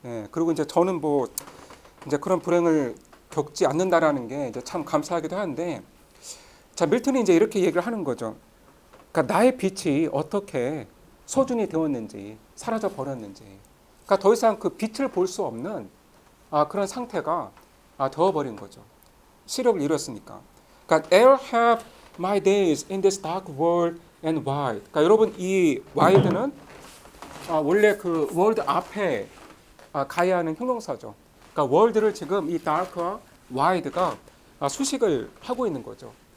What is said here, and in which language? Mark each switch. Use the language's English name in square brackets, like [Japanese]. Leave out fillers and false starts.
[Korean] 그리고 이제 저는 뭐 이제 그런 불행을 겪지 않는다라는 게 이제 참 감사하기도 한데, 자 밀턴이 이제 이렇게 얘기를 하는 거죠. 그러니까 나의 빛이 어떻게 소중히 되었는지, 사라져 버렸는지. 그러니까 더 이상 그 빛을 볼 수 없는 그런 상태가 되어버린 거죠. 시력을 잃었으니까. 그러니까 [English] ere have my days in this dark world and wide. [Korean] 그러니까 여러분 이 wide는 원래 그 world 앞에 가야 하는 형용사죠. 그러니까 world를 지금 이 dark와 wide가 수식을 하고 있는 거죠.